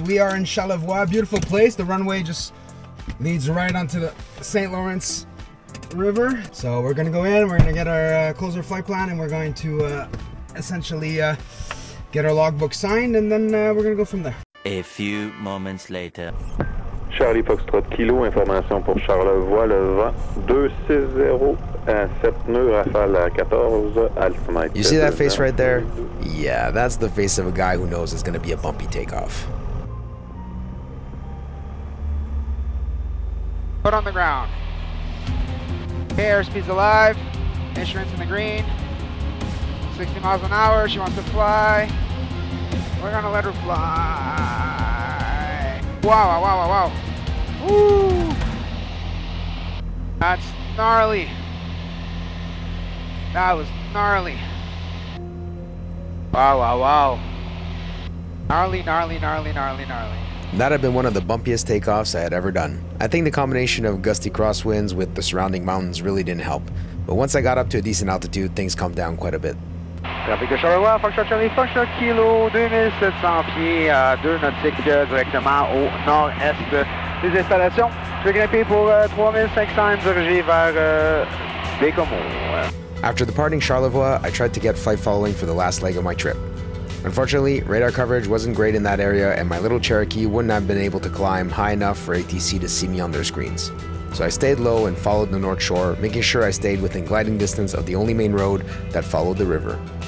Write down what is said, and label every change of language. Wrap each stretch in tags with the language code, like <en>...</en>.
<en>We are in Charlevoix, beautiful place. The runway just leads right onto the St. Lawrence River. So we're gonna go in, we're gonna get our close our flight plan, and we're going to essentially get our logbook signed, and then we're gonna go from there. A few moments later.</en> <fr>Charlie Foxtrot Kilo, information pour Charlevoix, le vent 260 à 7 nœuds, rafale à 14 altitude.</fr> <en>You see that face right there? Yeah, that's the face of a guy who knows it's going to be a bumpy takeoff. Foot on the ground. Okay, airspeed's alive. Instruments in the green. 60 miles an hour. She wants to fly. We're gonna let her fly. Wow, wow, wow, wow. Woo! That's gnarly. That was gnarly. Wow, wow, wow. Gnarly, gnarly, gnarly, gnarly, gnarly. That had been one of the bumpiest takeoffs I had ever done. I think the combination of gusty crosswinds with the surrounding mountains really didn't help. But once I got up to a decent altitude, things calmed down quite a bit.</en> <fr>Trafic de Charlevoix, Foxtrot Charlie, Foxtrot Kilo, 2700 pieds à 2 nautiques directement au nord-est des installations. Je vais grimper pour 3500 dirigé vers Bécomo.</fr> <en>After departing Charlevoix, I tried to get flight following for the last leg of my trip. Unfortunately, radar coverage wasn't great in that area and my little Cherokee wouldn't have been able to climb high enough for ATC to see me on their screens. So I stayed low and followed the North Shore, making sure I stayed within gliding distance of the only main road that followed the river.</en>